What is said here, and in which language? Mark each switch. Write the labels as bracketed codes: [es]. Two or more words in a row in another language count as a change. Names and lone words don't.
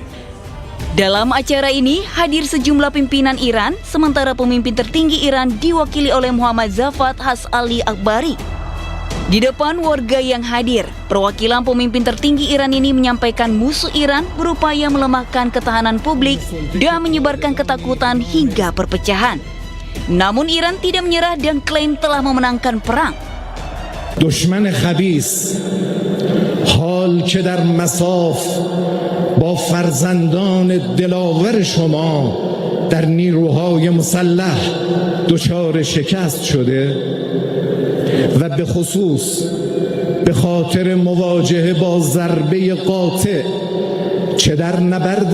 [id] Dalam acara ini hadir sejumlah pimpinan Iran, sementara pemimpin tertinggi Iran diwakili oleh Muhammad Zafar Has-Ali Akbari. Di depan warga yang hadir, perwakilan pemimpin tertinggi Iran ini menyampaikan musuh Iran berupaya melemahkan ketahanan publik dan menyebarkan ketakutan hingga perpecahan. Namun Iran tidak menyerah dan klaim telah memenangkan perang. [fa] دشمن خبیث حال که در مصاف با فرزندان دلاور شما در نیروهای مسلح دچار شکست شده و به خصوص به خاطر مواجهه با ضربه قاطع چه در نبرد